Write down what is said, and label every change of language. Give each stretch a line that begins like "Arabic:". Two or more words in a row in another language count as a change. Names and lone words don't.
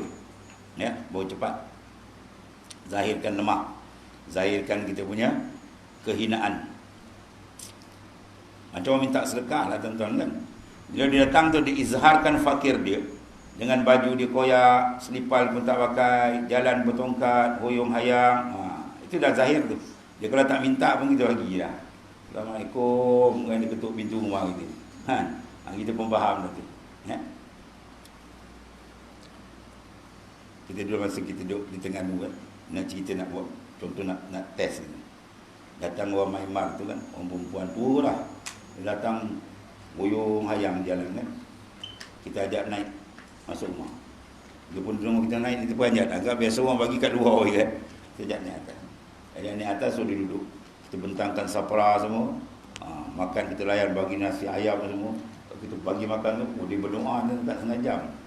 Malay: Ya, baru cepat. Zahirkan lemah. Zahirkan kita punya kehinaan. Macam orang minta sedekah lah tuan-tuan kan. Bila dia datang tu diizharkan fakir dia. Dengan baju dia koyak, selipal pun tak pakai, jalan bertongkat,
Sundanese: hoyong hayang.
Malay: Itu dah zahir tu. Dia kalau tak minta pun kita bagi dah. Assalamualaikum, kan dia ketuk pintu rumah kita. Kita pun faham dah tu. Ya? Kita dulu masa kita duduk di tengah kan, nak cerita nak buat, contoh nak test ni. Datang orang Myanmar tu kan, orang perempuan tua lah. Dia datang
Sundanese: hoyong hayang
Malay: jalan kan. Kita ajak naik masuk rumah. Dia pun tunggu kita naik, kita pun ajak. Agak biasa orang bagi kat luar orang kan. Kita ajak naik atas. Ajak naik atas, so dia duduk. Kita bentangkan sapra semua. Makan kita layan, bagi nasi ayam semua. Kita bagi makan tu, dia berdoa tu tak setengah jam.